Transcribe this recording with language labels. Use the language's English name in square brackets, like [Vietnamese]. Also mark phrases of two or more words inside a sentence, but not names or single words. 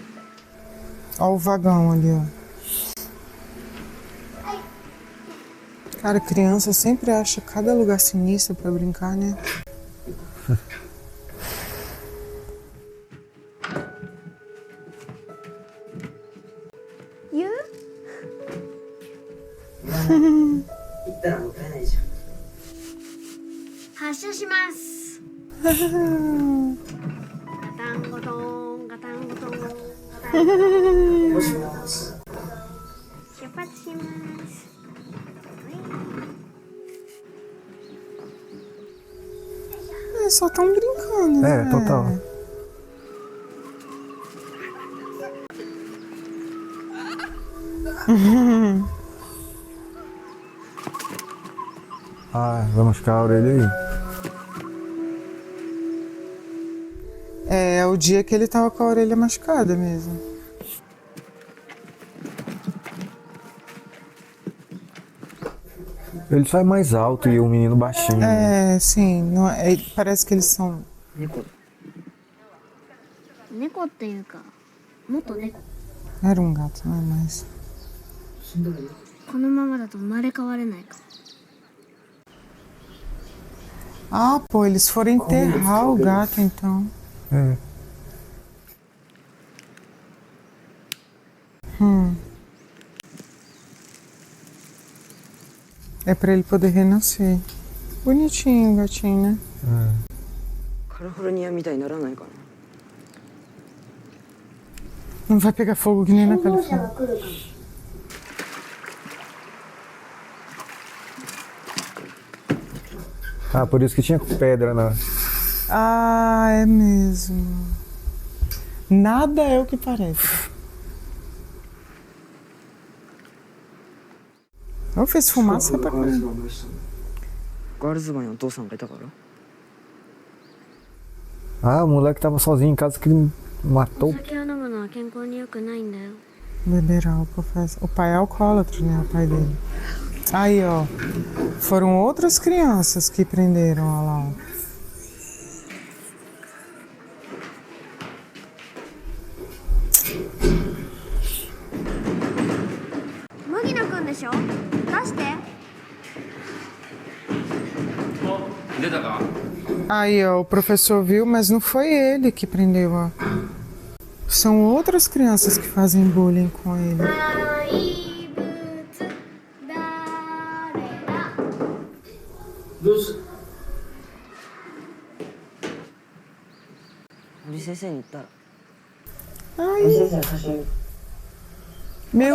[Portuguese] Olha o vagão ali, ó. Cara, criança sempre acha cada lugar sinistro pra brincar, né? [Japanese] 言う言ったらもったいないじゃん。発射しますガタンゴトンガタンゴトンガタンゴトンもしもし。出発します [Portuguese] Só tão brincando, né? Total. Vai machucar a orelha aí. É o dia que ele tava com a orelha machucada mesmo. Ele só é mais alto e o menino baixinho. É, sim. Não é, parece que eles são. [Japanese] 猫っていうか元猫 [Portuguese] Era um gato, não é mais. [Japanese] このままだと生まれ変われないか [Portuguese] Ah, pô, eles foram enterrar o gato então. É. É pra ele poder renascer. Bonitinho o gatinho, né? [Japanese] カリフォルニアみたいにならないかな。 [Portuguese] Não vai pegar fogo que nem na [Japanese] 消防車 [Portuguese] Califórnia. [Japanese] が来るかも [Portuguese] Ah, por isso que tinha pedra na. Ah, é mesmo. Nada é o que parece. Eu fiz fumaça pra caramba. [Japanese] ガールズバーにお父さんがいたから。 [Portuguese] Ah, o moleque tava sozinho em casa que ele [Japanese] お [Portuguese] matou. [Japanese] 酒を飲むのは健康に良くないんだよ [Portuguese] Beber álcool faz. O pai é alcoólatra, né? O pai dele. Aí, ó. Foram outras crianças que prenderam, ó lá. Ó. [Japanese] Mugino 君でしょ出して出たか？ [Portuguese] Aí, ó. O professor viu, mas não foi ele que prendeu, ó. São outras crianças que fazem bullying com ele. [Japanese] 怪物誰だどうする？堀先生に言ったら。 [Portuguese] Ai, [Japanese] 先生の写真。 [Portuguese] meu